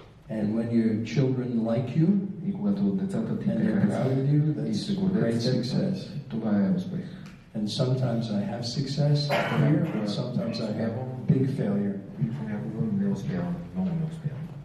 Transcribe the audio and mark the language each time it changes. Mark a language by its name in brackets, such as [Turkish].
[English] And when your children like you, [Bulgarian] и когато децата ти те харесват и се гордеят с теб, това е успех. [English] And sometimes I have success here, and sometimes I have big failure. [Bulgarian] И понякога не успявам, много не успявам.